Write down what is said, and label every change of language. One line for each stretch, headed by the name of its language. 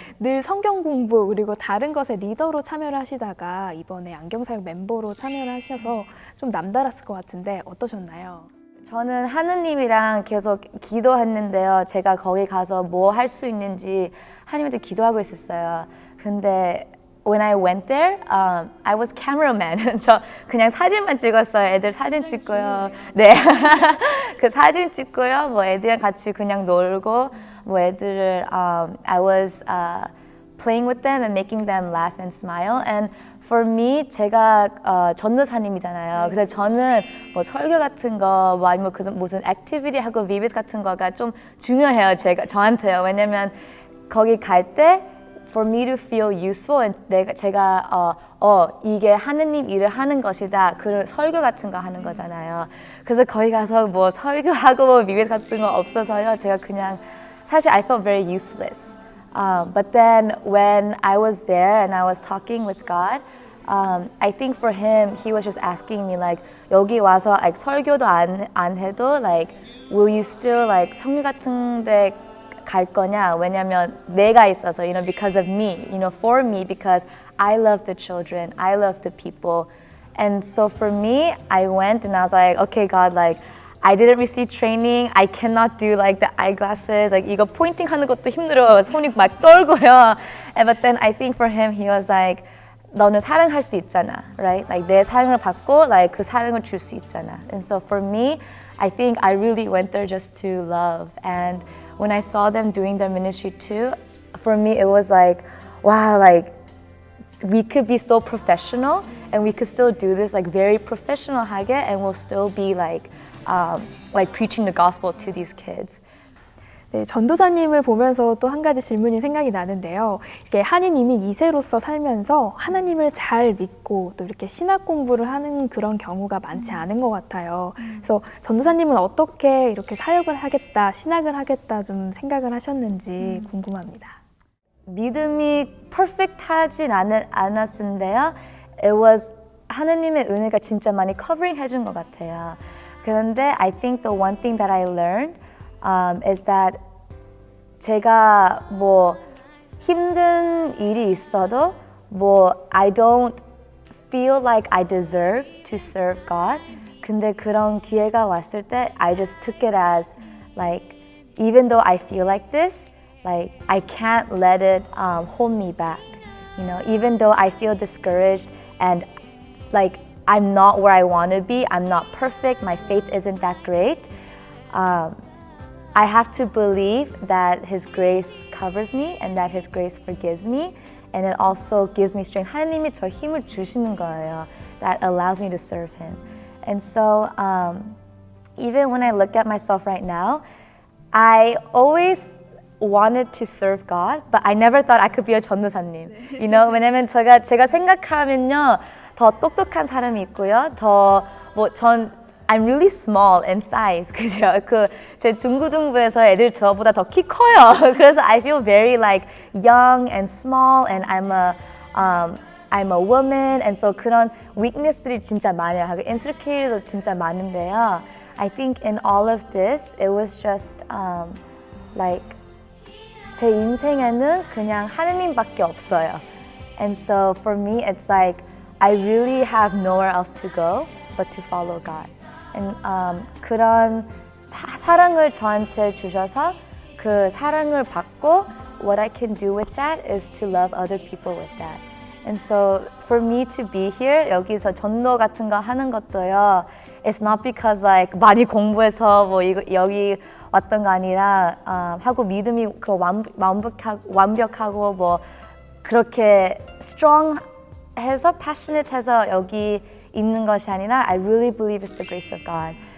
Korean: 늘 성경 공부 그리고 다른 것에 리더로 참여를 하시다가 이번에 안경 사역 멤버로 참여를 하셔서 좀 남달랐을 것 같은데 어떠셨나요? 저는 하느님이랑 계속 기도했는데요. 제가 거기 가서 뭐 할 수 있는지 하느님한테 기도하고 있었어요. 근데
English: when I went there, I was cameraman.
Korean: 저 그냥 사진만 찍었어요. 애들 사진 찍고요. 네, 그 사진 찍고요. 뭐 애들이랑 같이 그냥 놀고, 뭐 애들을
English: I was playing with them and making them laugh and smile. And for me,
Korean: 제가 전도사님이잖아요. 그래서 저는 뭐 설교 같은 거, 뭐 아니면 무슨 액티비티 하고 비비스 같은 거가 좀 중요해요. 저한테요. 왜냐면 거기 갈 때
English: for me to feel useful and
Korean: 제가 이게 하느님 일을 하는 것이다. 그런 설교 같은 거 하는 거잖아요. 그래서 거기 가서 뭐 설교하고 뭐 비비스 같은 거 없어서요.
English: 제가 그냥 사실 I felt very useless. But then when I was there and I was talking with God, I think for him, he was just asking me like,
Korean: 여기 와서
English: like
Korean: 설교도 안 해도
English: like, will you still like
Korean: 성교 같은데 갈 거냐? 왜냐면 내가 있어서,
English: you know, because of me, you know, for me, because I love the children, I love the people, and so for me, I went and I was like, okay, God, like. I didn't receive training. I cannot do like the eyeglasses.
Korean: Like 이거 포인팅 하는 것도 힘들어. 손이 막 떨고요.
English: But then I think for him, he was like,
Korean: 너는 사랑할 수 있잖아,
English: right?
Korean: Like 내 사랑을 받고, like 그 사랑을 줄 수 있잖아.
English: And so for me, I think I really went there just to love. And when I saw them doing their ministry too, for me it was like, wow, like we could be so professional and we could still do this like very professional하게, and we'll still be like preaching the gospel to these kids.
Korean: 네, 전도사님을 보면서 또 한 가지 질문이 생각이 나는데요. 이렇게 한인 이민 2세로서 살면서 하나님을 잘 믿고 또 이렇게 신학 공부를 하는 그런 경우가 많지 않은 것 같아요. 그래서 전도사님은 어떻게 이렇게 사역을 하겠다, 신학을 하겠다 좀 생각을 하셨는지 궁금합니다. 믿음이 퍼펙트하진 않았는데요.
English: It was
Korean: 하나님의 은혜가 진짜 많이 커버링 해준 것 같아요. 그런데
English: I think the one thing that I learned is that
Korean: 제가 뭐 힘든 일이 있어도 뭐
English: I don't feel like I deserve to serve God.
Korean: 근데 그런 기회가 왔을 때
English: I just took it as like even though I feel like this, like I can't let it hold me back. You know, even though I feel discouraged and like I'm not where I want to be, I'm not perfect, my faith isn't that great. I have to believe that His grace covers me and that His grace forgives me, and it also gives me strength.
Korean: 하나님이 저 힘을 주시는 거예요.
English: That allows me to serve Him. And so even when I look at myself right now, I always wanted to serve God, but I never thought I could be a 전도사님. You know,
Korean: 왜냐면 제가 생각하면요, 더 똑똑한 사람이 있고요,
English: I'm really small in size.
Korean: 그죠? 제 중고등부에서 애들 저보다 더 키 커요. 그래서
English: I feel very like young and small, and I'm a woman, and so
Korean: 그런 weakness들이 진짜 많아요. 하고 insecurity도 진짜 많은데요.
English: I think in all of this, it was just like
Korean: 제 인생에는 그냥 하느님밖에 없어요.
English: And so for me, it's like I really have nowhere else to go but to follow God. And
Korean: 그런 사랑을 저한테 주셔서 그 사랑을 받고
English: what I can do with that is to love other people with that. And so for me to be here,
Korean: 여기서 전도 같은 거 하는 것도요,
English: it's not because like
Korean: 많이 공부해서 뭐 여기 왔던 거 아니라 하고 믿음이 완벽하고 뭐 그렇게 strong 해서 passionate 해서 여기 있는 것이 아니라
English: I really believe it's the grace of God.